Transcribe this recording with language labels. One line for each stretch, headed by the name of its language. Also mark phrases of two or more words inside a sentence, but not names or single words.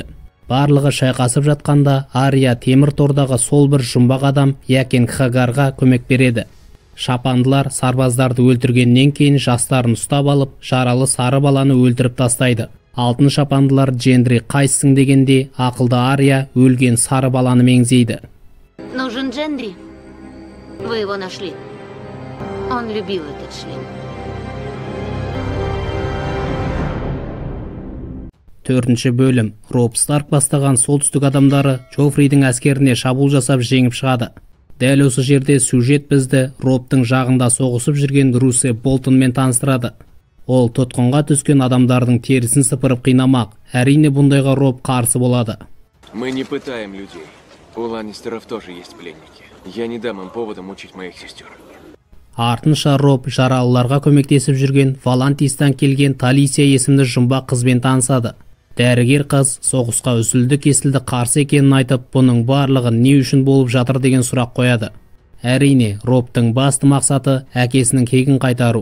Kazakh: Барлығы шайқасып жатқанда Ария темір тордағы сол бір жұмбақ адам Якен Хагарға көмек береді. Шапандылар сарбаздарды өлтіргеннен кейін жастарын ұстап алып, жаралы сары баланы өлтіріп тастайды. Алтын шапандылар Джендри қайсың дегенде ақылды Ария өлген сары баланы меңзейді.
Russian: Нужен Джендри. Вы его нашли. Он любил этот шлем.
Kazakh: Төртінші бөлім. Роб Старк бастаған солтүстік адамдары Джофридің әскеріне шабуыл жасап жеңіп шығады. Дәл осы жерде сюжет бізді Робтың жағында соғысып жүрген Русе Болтонмен таныстырады. Ол тұтқынға түскен адамдардың терісін сыпырып қинамақ. Әрине бұндайға Роб қарсы болады.
Russian: Мы не пытаем людей. У Ланнистеров тоже есть пленники. Я не дам им повода мучить моих сестер.
Kazakh: Артынша Роб жаралыларға көмектесіп жүрген Валантистан келген Талисия есімді жұмбақ қызбен танысады. Дәрігер қыз соғысқа үзілді-кесілді қарсы екенін айтып, бұның барлығы не үшін болып жатыр деген сұрақ қояды. Әрине, Робтың басты мақсаты әкесінің кегін қайтару.